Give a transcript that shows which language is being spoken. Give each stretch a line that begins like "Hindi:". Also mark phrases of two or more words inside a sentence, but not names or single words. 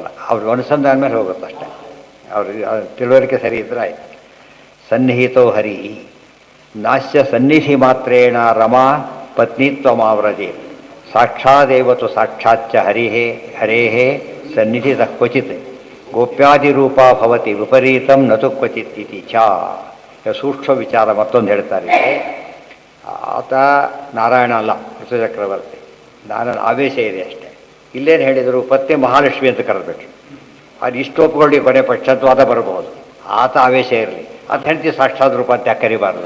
Kannada: ಅವ್ರಿಗೆ ಅನುಸಂಧಾನ ಮೇಲೆ ಹೋಗುತ್ತೆ ಅಷ್ಟೇ. ಅವ್ರಿಗೆ ತಿಳುವಳಿಕೆ ಸರಿ ಇದ್ರೆ ಆಯಿತು.
Sanskrit: ಸನ್ನಿಹಿತೋ ಹರಿ ನಾಶ್ಯ ಸನ್ನಿಧಿ ಮಾತ್ರೇಣ ರಮಾ ಪತ್ನಿತ್ವಮಾವ್ರಜೆ ಸಾಕ್ಷಾದೇವತು ಸಾಕ್ಷಾಚ್ಚ ಹರೇಹೇ ಸನ್ನಿಧಿತ ಕ್ವಚಿತ್ ಗೋಪ್ಯಾದಿರೂಪ ಭವತಿ ವಿಪರೀತಂ ನತು ಕ್ವಚಿತ್ ಇತಿ ಚ.
Kannada: ಸೂಕ್ಷ್ಮ ವಿಚಾರ ಮತ್ತೊಂದು ಹೇಳ್ತಾರೆ. ಆತ ನಾರಾಯಣ ಅಲ್ಲ, ಚಕ್ರವರ್ತಿ. ನಾನು ಆವೇಶ ಇದೆ ಅಷ್ಟೇ. ಇಲ್ಲೇನು ಹೇಳಿದರು, ಪತ್ನಿ ಮಹಾಲಕ್ಷ್ಮಿ ಅಂತ ಕರೆದ್ಬಿಟ್ರು. ಅದು ಇಷ್ಟು ಒಪ್ಪಿಕೊಳ್ಳಿ, ಕೊನೆ ಪಕ್ಷತ್ವಾದ ಬರಬಹುದು. ಆತ ಆವೇಶ ಇರಲಿ, ಅದು ಹೆಂಡತಿ ಸಾಕ್ಷಾತ್ ರೂಪ ಅಂತ ಯಾಕೆ ಕರಿಬಾರ್ದು?